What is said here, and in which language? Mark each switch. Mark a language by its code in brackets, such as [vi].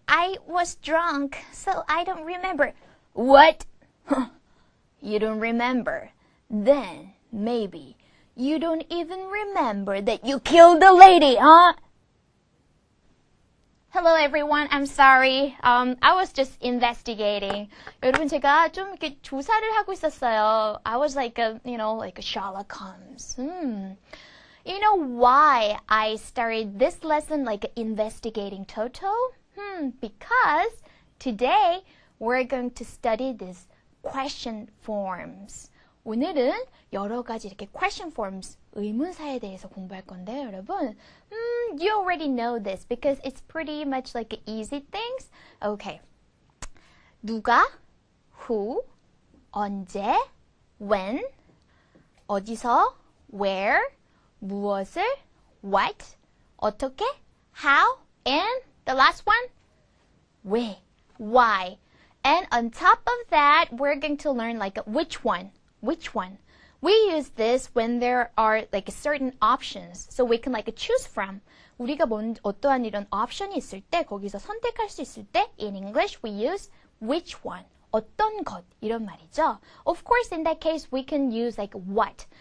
[en] I was drunk, so I don't remember. What? You don't remember? Then maybe you don't even remember that you killed the lady, huh? Hello everyone, I'm sorry. I was just investigating. [ko] 여러분 제가 좀 이렇게 조사를 하고 있었어요. [en] I was like a Sherlock Holmes. You know why I started this lesson like investigating Toto? Because today we're going to study this question forms. [ko] 오늘은 여러 가지 이렇게 question forms, 의문사에 대해서 공부할 건데요, 여러분. [en] You already know this because it's pretty much like easy things. Okay. [ko] 누가, who, 언제, when, 어디서, where, 무엇을, what, 어떻게, how, [en] and the last one, [ko] 왜, why. [en] And on top of that, we're going to learn like which one. We use this when there are like certain options, so we can like choose from. [ko] 우리가 어떠한 이런 option이 있을 때, 거기서 선택할 수 있을 때, [en] in English we use which one. [ko] 어떤 것 이런 말이죠. [en] Of course, in that case, we can use like what.